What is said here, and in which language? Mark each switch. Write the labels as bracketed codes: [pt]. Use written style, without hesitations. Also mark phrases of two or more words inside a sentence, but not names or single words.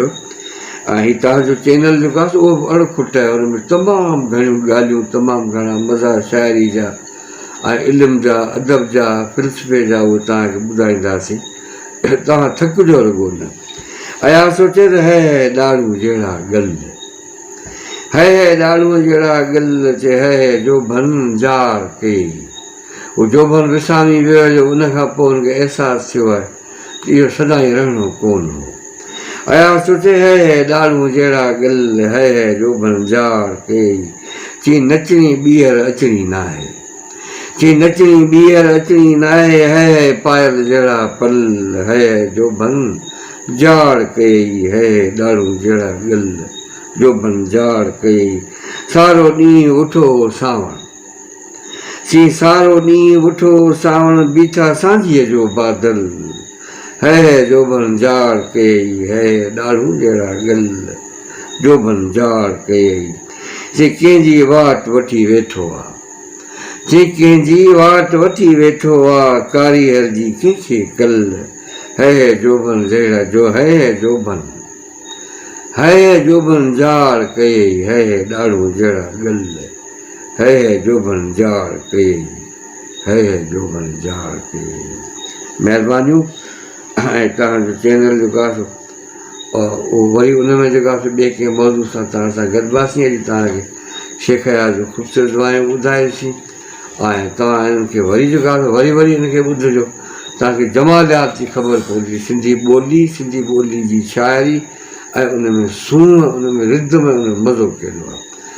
[sd] ऐं हीउ तव्हांजो चैनल जेको आहे उहो बि अणखुट आहे, हुन में तमामु घणियूं ॻाल्हियूं, तमामु घणा मज़ा शाइरी जा ऐं इल्म जा, अदब जा, फ़िल्सफ़े जा उहे तव्हांखे ॿुधाईंदासीं, तव्हां थकिजो रुॻो न। अया सोचे त है ॾाढ़ू जहिड़ा गल, है ॾाढ़ूअ जहिड़ा गल, चए है जो भन जार कई, उहो जोभन विसामी वियो जो उनखां पोइ हुनखे अहसासु थियो आहे त इहो सदाईं रहणो कोन हो। अया सोचे है ॾाढ़ूअ जहिड़ा गल, है जोभन जार कई, चई नचणी ॿीहर अचणी न आहे, चई नचणी ॿीहर अचणी न आहे, है पायल जहिड़ा पल, है जोभन जार कई, है ॾाढ़ू जहिड़ा गल, जोभन जार कई, सारो ॾींहुं उठो सावण, चई सारो ॾींहुं उठो सावण, बीठा सांझीअ जो बादल, है जोभन जार कई, है ॾाढ़ू जहिड़ा गल, जोभन जार कई। चई कंहिंजी वाट वठी वेठो आहे, चई कंहिंजी वाट वठी वेठो आहे, कारीगर जी कंहिंखे कल, है जोभन जहिड़ा जो, है जोभन, है जोभन जार कई, है ॾाढ़ू जहिड़ा गल, है जोभन जार कई, है जोभन जार कई। महिरबानियूं। ऐं तव्हांजो चैनल जेको आहे उहो वरी उन में जेको आहे ॿिए कंहिं मौज़ू सां तव्हां सां गॾिबासीं। अॼु तव्हांखे शेख यार जो ख़ूबसूरत वायूं ॿुधाईसीं, ऐं तव्हां हिननि खे वरी जेको आहे वरी वरी हिनखे ॿुधिजो, तव्हांखे जमालियात जी ख़बर पवंदी, सिंधी ॿोली जी शाइरी ऐं उन में सूंहं, उन में रिदम, उन में मज़ो कहिड़ो आहे।